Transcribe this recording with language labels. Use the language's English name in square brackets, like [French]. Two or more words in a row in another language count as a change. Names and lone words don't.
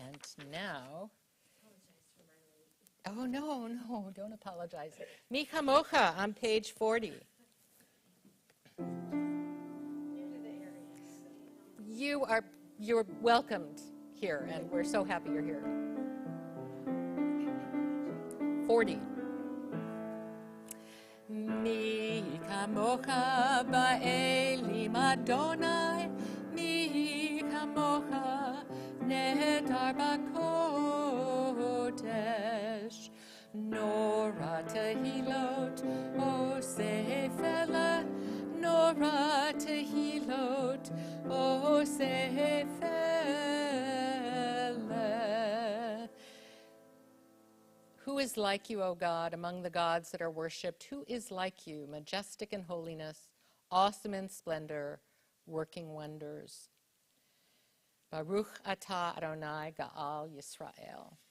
[English] And now, oh no, don't apologize. Mi Chamocha on page 40. You're welcomed here, and we're so happy you're here. 40. [Hebrew] מי כמוכה באלים ה', מי כמוכה נאדר בקודש, נורא תהילות עושה פלא, נורא תהילות עושה פלא. [English] Who is like you, O God, among the gods that are worshipped? Who is like you, majestic in holiness, awesome in splendor, working wonders? [Hebrew] ברוך אתה ה' גאל ישראל.